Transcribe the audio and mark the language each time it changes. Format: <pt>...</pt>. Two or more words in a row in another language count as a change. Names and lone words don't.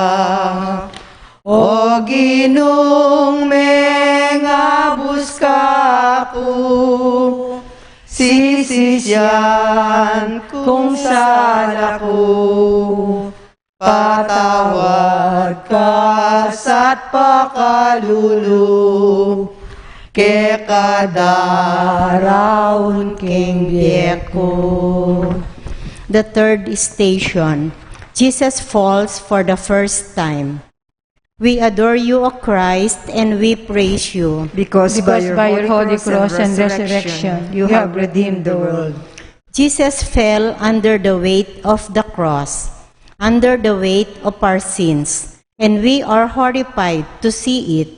<pam>o ginung mengabus ka ko, sisisyan kung saan ako, patawad ka sa't pakalulu, ke kadaraon king biyeko.</pam> <en>The third station, Jesus falls for the first time. We adore you, O Christ, and we praise you. Because by your holy cross and resurrection, you have redeemed the world. Jesus fell under the weight of the cross, under the weight of our sins, and we are horrified to see it.</en>